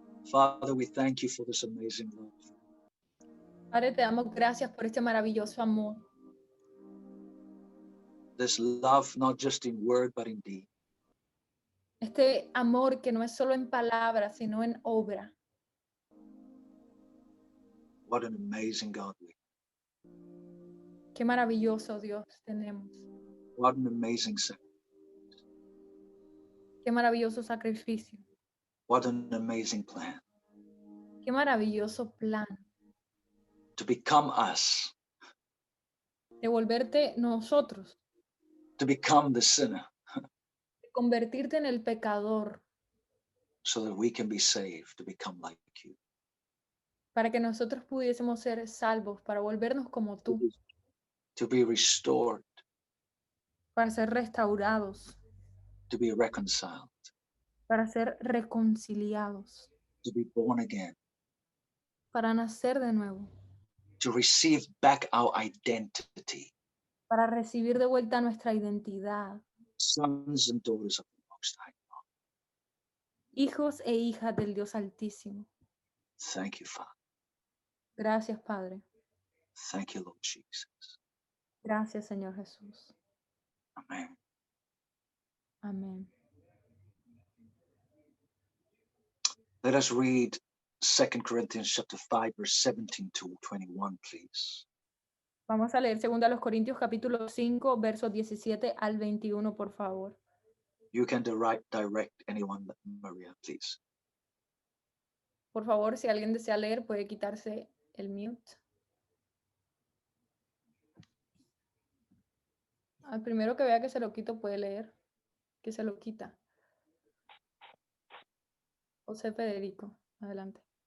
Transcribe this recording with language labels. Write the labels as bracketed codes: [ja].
[en] Father, we thank you for this amazing love. [es] Padre, te damos gracias por este maravilloso amor. [en] This love, not just in word, but in deed. [es] Este amor que no es solo en palabras, sino en obra. [en] What an amazing God we are. [es] Qué maravilloso Dios tenemos. [en] What an amazing sacrifice. [es] Qué maravilloso sacrificio. [en] What an amazing plan. [es] Qué maravilloso plan. [en] To become us, [es] De volverte nosotros. [en] to become the sinner, [es] De convertirte en el pecador. [en] so that we can be saved, to become like you. [es] Para que nosotros pudiésemos ser salvos. Para volvernos como tú. [en] To be restored, [es] Para ser restaurados. [en] to be reconciled, [es] Para ser reconciliados. [en] to be born again, [es] Para nacer de nuevo. [en] to receive back our identity, [es] Para recibir de vuelta nuestra identidad. [en] sons and daughters of the Most High God. [es] Hijos e hijas del Dios Altísimo. [en] Thank you, Father. [es] Gracias, Padre. [en] Thank you, Lord Jesus. [es] Gracias, Señor Jesús. [en] Amen. [es] Amén. [en] Let us read 2 Corinthians chapter 5, verse 17 to 21, please. [es] Vamos a leer 2 Corintios capítulo 5, versos 17 al 21, por favor. [en] You can direct anyone, Maria, please. [es] Por favor, si alguien desea leer, puede quitarse el mute. Al primero que vea que se lo quito puede leer. Que se lo quita. José Federico, adelante.